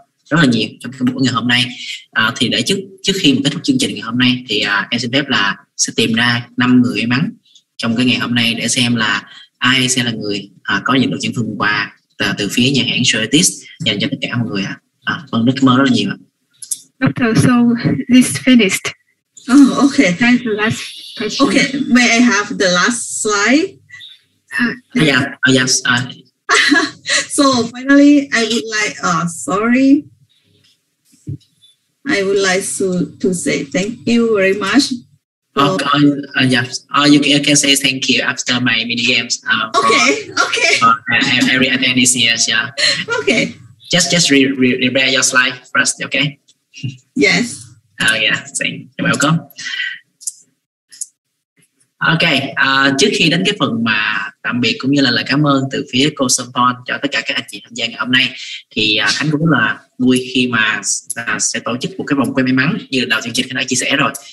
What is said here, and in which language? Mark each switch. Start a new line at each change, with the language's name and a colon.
Vietnamese: rất là nhiều trong cái buổi ngày hôm nay. Thì để trước khi mà kết thúc chương trình ngày hôm nay thì em xin phép là sẽ tìm ra 5 người may mắn trong cái ngày hôm nay để xem là ai sẽ là người có nhận được những phần quà từ phía nhà hãng Solatis dành cho tất cả mọi người ạ. Vâng, rất cảm ơn rất là nhiều ạ.
English: Doctor, so this finished. Oh, okay. That's the last question. Okay, may I have the last slide? Yes. So finally, I would like, sorry. I would like to say thank you very much. Yes. You can say thank you after my mini games. Okay. Every attendees, yes, yeah. Okay. Just prepare your slide first, okay? Yes. Yeah, you're welcome.
Vietnamese: Ok, trước khi đến cái phần mà tạm biệt cũng như là lời cảm ơn từ phía cô Sonpon cho tất cả các anh chị tham gia ngày hôm nay, thì Khánh cũng rất là vui khi mà sẽ tổ chức một cái vòng quay may mắn như đầu chương trình Khánh đã chia sẻ rồi.